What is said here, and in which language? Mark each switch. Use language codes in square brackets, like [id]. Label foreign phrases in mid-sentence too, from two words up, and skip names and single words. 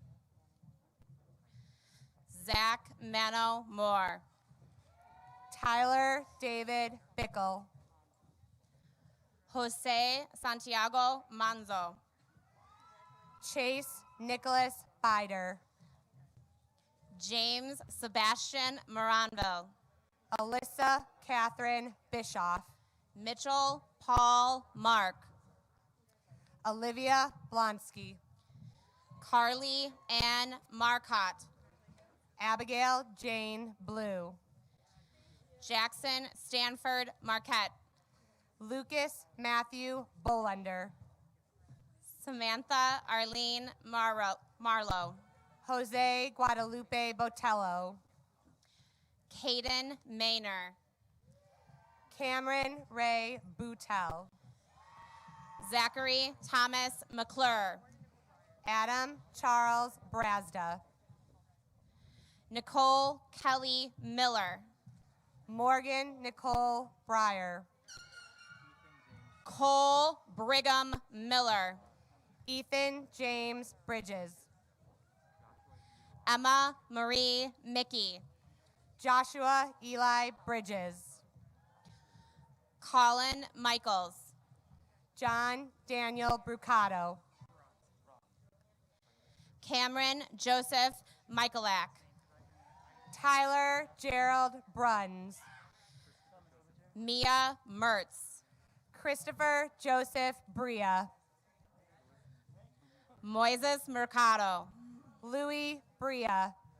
[en] Zach Mano Moore. Tyler David Bickle. Jose Santiago Manzo. Chase Nicholas Bider. James Sebastian Moranville. Alyssa Catherine Bischoff. Mitchell Paul Mark. Olivia Blonsky. Carly Ann Marcotte. Abigail Jane Blue. Jackson Stanford Marquette. Lucas Matthew Bolander. Samantha Arlene Marlowe. Jose Guadalupe Botello. Caden Maynor. Cameron Ray Boutel. Zachary Thomas McClure. Adam Charles Brazda. Nicole Kelly Miller. Morgan Nicole Breyer. Cole Brigham Miller. Ethan James Bridges. Emma Marie Mickey. Joshua Eli Bridges. Colin Michaels. John Daniel Brucato. Cameron Joseph Michalak. Tyler Gerald Bruns. Mia Mertz. Christopher Joseph Bria. Moises Mercado. Louis Bria.